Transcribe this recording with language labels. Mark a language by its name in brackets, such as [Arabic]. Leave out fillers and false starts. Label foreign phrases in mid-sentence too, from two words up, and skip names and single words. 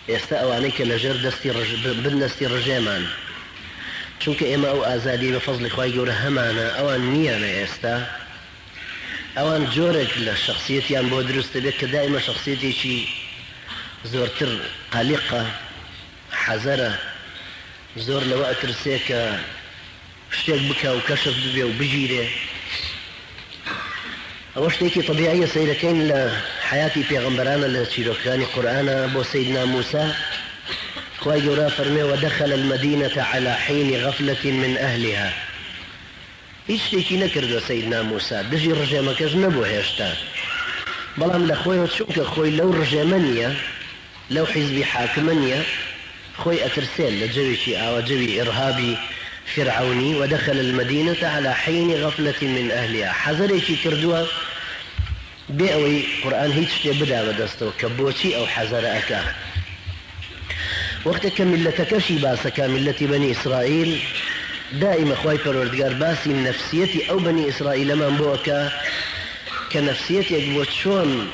[Central Kurdish] ئێستا ئەوانەی کە لەژێر دەستی ڕژێمان چونکە ئێمە ئەو ئازادی بە فەزلی خوای گەورە هەمانە ئەوان نییانە ئێستا ئەوان جۆرێک لە شخصیەتیان بۆ دروستە بێت کە دائیمە شخصیەتێکی زۆرتر قەلیقە حەزەرە زۆر لەوە ئەترسێ کە شتێک بکە و کەشف ببێ و بگیرێ ئەوە شتێکی طبیعیە سەیرەکەین لە حیاتی پێغەمبەرانە لە چیرۆکەکانی قورئانە بۆ سەیدنا موسى خوای گەورە فەرمێ [Arabic] ودخل المدينة على حين غفلة من أهلها [Central Kurdish] هیچ شتێکی نەکردووە سەیدنا موسى دژی ڕژێمەکەش نەبوو هێشتا بەڵام لە خۆیەوە چونکە خۆی لەو ڕژێمە نییە لەو حیزبی حاکمە نییە خۆی ئەترسێن لە جەوێکی ئاوە جەوی ئێرهابی فرعوني [Arabic] ودخل المدينة على حين غفلة من أهلها [Central Kurdish] حذرێکی کردووە بێ ئەوەی قورئان هیچ شتێ بدا بەدەستەوە کە بۆچی ئەو حەزەرە ئەکا وەختێک کە میلەتەکەشی باسەکە میلەتی بەنی ئیسرائیل دائما خوای پەروەردگار باسی نفسیەتی ئەو بەنی ئیسرائیلەمان بۆکە کە نفسیەتێک بۆ چۆن